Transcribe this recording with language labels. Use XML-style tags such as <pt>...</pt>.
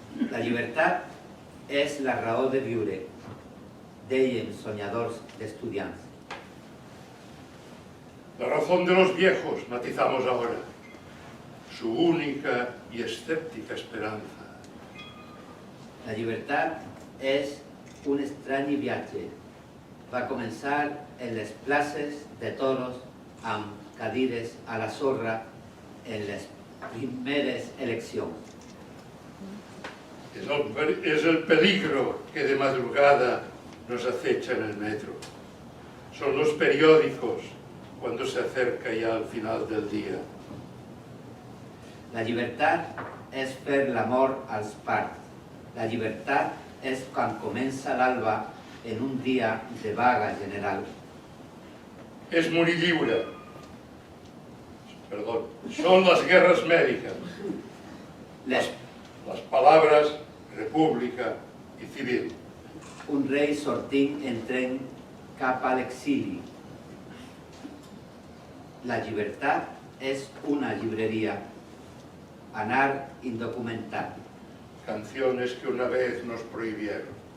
<ca>La llibertat és la raó de viure, deien soñadors d'estudiants.</ca> <es>La razón de los viejos, matizamos ahora, su única y escéptica esperanza.</es> <ca>La llibertat és un estrany viatge. Va començar en les places de toros amb cadires a la sorra en les primeres eleccions.</ca> <es>Es el peligro que de madrugada nos acecha en el metro. Son los periódicos cuando se acerca ya al final del día.</es> <ca>La llibertat és fer l'amor als parcs. La llibertat és quan comença l'alba en un dia de vaga general.</ca> <es>Es morir</es> <ca>lliure.</ca> <es>Perdón. Son las guerras médicas. Las palabras república y civil.</es> <ca>Un rei sortint en tren cap a l'exili. La llibertat és una llibreria. Anar indocumentat.</ca> <es>Canciones que una vez nos prohibieron.</es>